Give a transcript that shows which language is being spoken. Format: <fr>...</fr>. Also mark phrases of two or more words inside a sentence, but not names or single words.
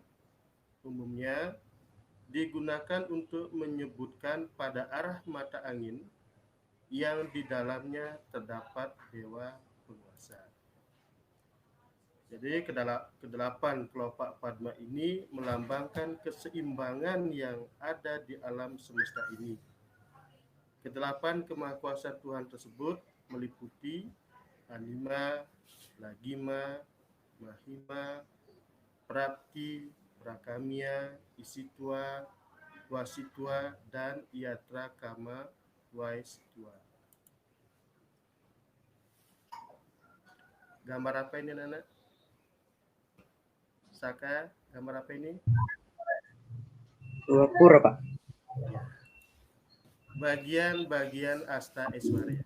<id>Umumnya digunakan untuk menyebutkan pada arah mata angin yang di dalamnya terdapat dewa penguasa. Jadi kedelapan kelopak Padma ini melambangkan keseimbangan yang ada di alam semesta ini. Kedelapan kemahakuasaan Tuhan tersebut meliputi Anima, Lagima, Mahima, Prapti, Prakamya, Isitwa, Wasitwa, dan Yatra Kama Waisitwa. Gambar apa ini, Nana? Saka, gambar apa ini? Pura, Pak. Bagian-bagian Asta Aishwarya.</id>